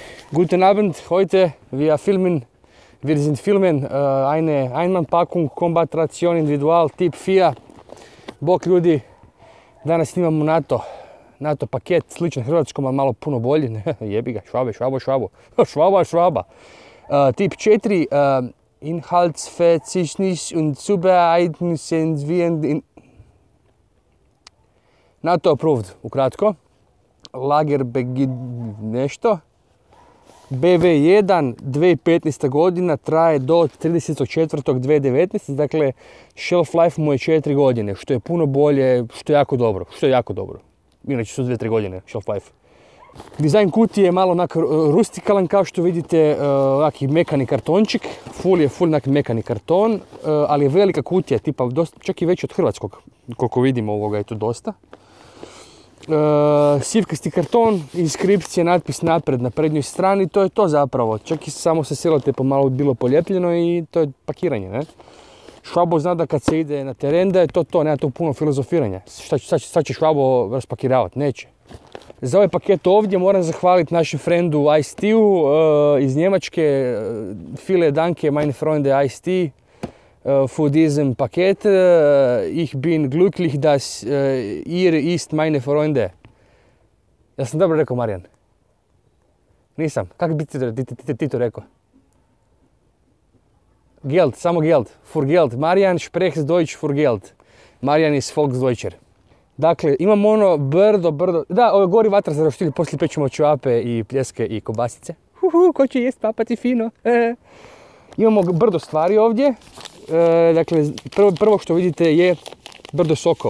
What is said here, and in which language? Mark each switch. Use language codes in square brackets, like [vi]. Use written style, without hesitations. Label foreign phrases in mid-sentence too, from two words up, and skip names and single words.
[de] Guten Abend, heute wir sind filmen eine Einmannpackung Combat Ration Individual Tip 4. [hr] Bok ljudi, danas snimamo NATO paket, sličan hrvatskom, ali malo puno bolji. Jebi ga, švaba. Tip 4, [de] Inhaltsverzeichnis und Zubereiten sind wir NATO approved, ukratko. [hr] Lagerbegid nešto. BV1 2015. godina traje do 30.4.2019. Dakle, [en] shelf life [hr] mu je 4 godine, što je puno bolje, što je jako dobro. Inače su 2-3 godine [en] shelf life. [hr] Dizajn kutije je malo onak rustikalan, kao što vidite, onaki mekani kartončik. Full je mekani karton, ali je velika kutija, tipa čak i veći od hrvatskog. Koliko vidimo, ovoga je tu dosta. Sivkasti karton, inskripcija, natpis napred na prednjoj strani, to je to zapravo. Čak i samo sa selotejpom malo bilo poljepljeno i to je pakiranje, ne? Švabo zna da kad se ide na teren da je to, nema tu puno filozofiranja. Šta će Švabo raspakiravati? Neće. Za ovaj paket ovdje moram zahvaliti našem frendu Ice-T-u iz Njemačke. [de] Viele danke, meine Freunde Ice-T, für diesen Paket. Ich bin glücklich, dass ihr ist meine Freunde. [hr] Ja sam dobro rekao, Marijan? Nisam. Kako bi ti to rekao? [de] Geld, samo Geld. Für Geld. Marijan spricht Deutsch für Geld. Marijan is Volksdeutscher. [hr] Dakle, imamo ono brdo. Da, ovo gori vatra za roštilj, poslije pečemo ćevape i pljeske i kobasice. Ko će jest papati fino? Imamo brdo stvari ovdje. Dakle, prvo što vidite je brdo sokova.